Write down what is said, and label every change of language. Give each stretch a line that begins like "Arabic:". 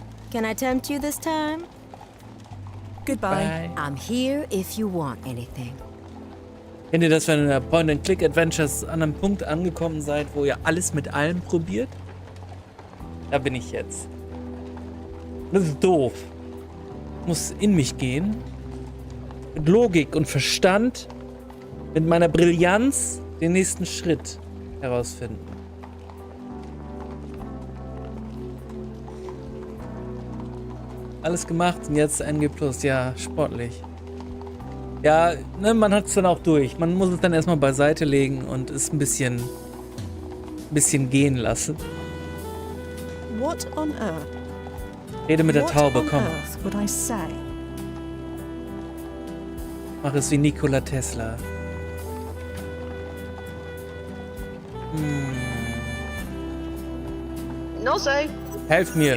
English: Can I tempt you this time? Goodbye. Bye. I'm here if you want anything.
German: Kennt ihr das, wenn ihr in Point-and-Click-Adventures an einem Punkt angekommen seid, wo ihr alles mit allem probiert? Da bin ich jetzt. Das ist doof. Ich muss in mich gehen. Mit Logik und Verstand, mit meiner Brillanz den nächsten Schritt herausfinden. Alles gemacht und jetzt NG+, ja, sportlich. Ja, ne, man hat es dann auch durch. Man muss es dann erstmal beiseite legen und es ein bisschen gehen lassen.
English: What on earth?
German: Rede mit der Taube, komm.
English: What on earth would I say?
German: Mach es wie Nikola Tesla. Nozzo, Helf mir.